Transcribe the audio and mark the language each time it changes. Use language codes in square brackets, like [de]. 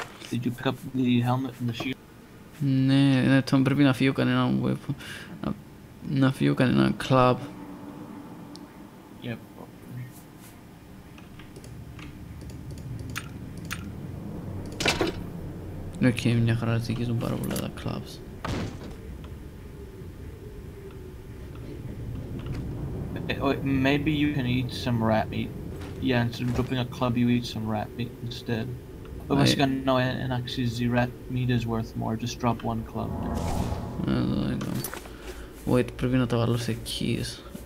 [en] Did you pick up the helmet and the shield? [el] Ναι, τώρα πρέπει να φύγω κανένα weapon. Να φύγω κανένα club. [en] Yep. [el] Οκ, μια χαρά ζυγίζουν πάρα πολλά τα clubs. [en] Maybe you can eat some rat meat. Yeah, instead of dropping a club, you eat some rat meat instead. Βασικά, no, and actually the rat meat is worth more. Just drop one club. [el] Wait, πρέπει να το βάλω σε keys.